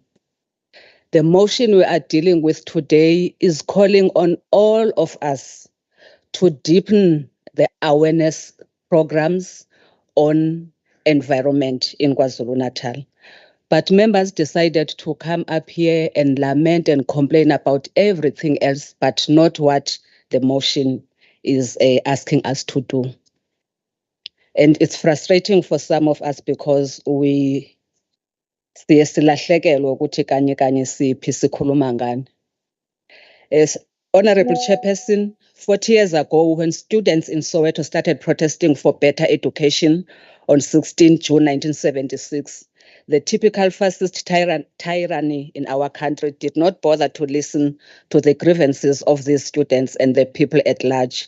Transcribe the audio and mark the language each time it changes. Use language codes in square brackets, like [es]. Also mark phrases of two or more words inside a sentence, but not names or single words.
[en] The motion we are dealing with today is calling on all of us to deepen the awareness programs on environment in KwaZulu-Natal. But members decided to come up here and lament and complain about everything else, but not what the motion is asking us to do. And it's frustrating for some of us because we [zu] silahlekelwa ukuthi kanye kanye siphi sikhuluma ngani. [en] As Honorable Chairperson, 40 years ago, when students in Soweto started protesting for better education on 16 June 1976, the typical fascist tyranny in our country did not bother to listen to the grievances of these students and the people at large.